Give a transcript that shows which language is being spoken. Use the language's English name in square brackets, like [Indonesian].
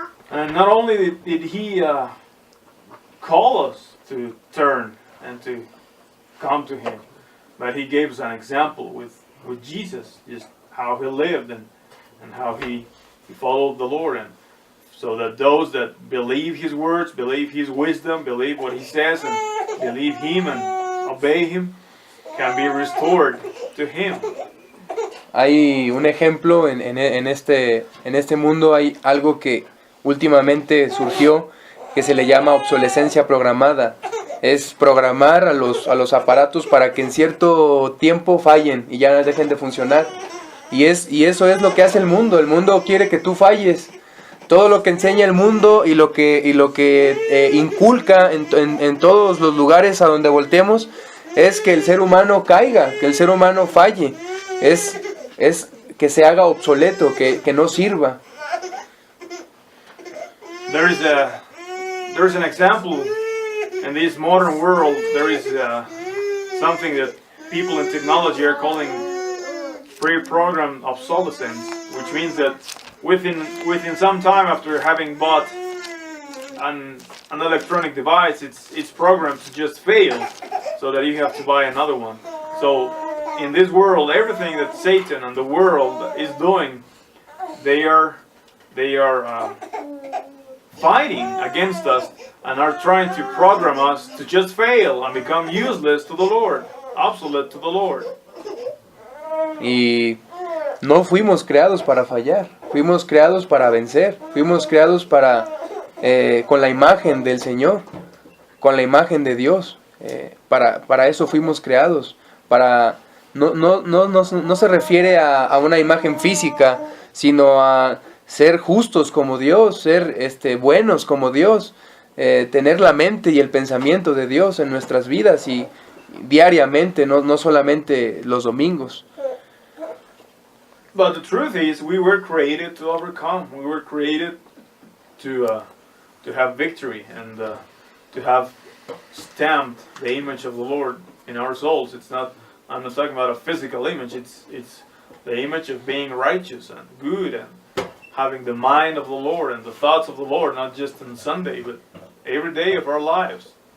[English] And not only did He call us to turn and to come to Him, but He gave us an example with Jesus, just how He lived and how He followed the Lord, and so that those that believe His words, believe His wisdom, believe what He says, and believe Him and obey Him, can be restored to Him. [Spanish] Hay un ejemplo en este mundo. Hay algo que últimamente surgió que se le llama obsolescencia programada. Es programar a los aparatos para que en cierto tiempo fallen y ya dejen de funcionar. Y eso es lo que hace el mundo. El mundo quiere que tú falles todo lo que enseña el mundo y lo que inculca en todos los lugares a donde volteemos es que el ser humano caiga, que el ser humano falle, es que se haga obsoleto, que no sirva. [English] There's an example in this modern world. There is something that people in technology are calling pre-programmed obsolescence, which means that within some time after having bought an electronic device, it's programmed to just fail, so that you have to buy another one. So in this world, everything that Satan and the world is doing, they are fighting against us and are trying to program us to just fail and become useless to the Lord, obsolete to the Lord. [Spanish] Y no fuimos creados para fallar, fuimos creados para vencer, fuimos creados para con la imagen del Señor, con la imagen de Dios. Para eso fuimos creados. No se refiere a una imagen física, sino a ser justos como Dios, ser buenos como Dios, tener la mente y el pensamiento de Dios en nuestras vidas y diariamente, no solamente los domingos. [English] But the truth is, we were created to overcome. We were created to have victory and to have stamped the image of the Lord in our souls. I'm not talking about a physical image. It's the image of being righteous and good and having the mind of the Lord and the thoughts of the Lord, not just on Sunday, but every day of our lives.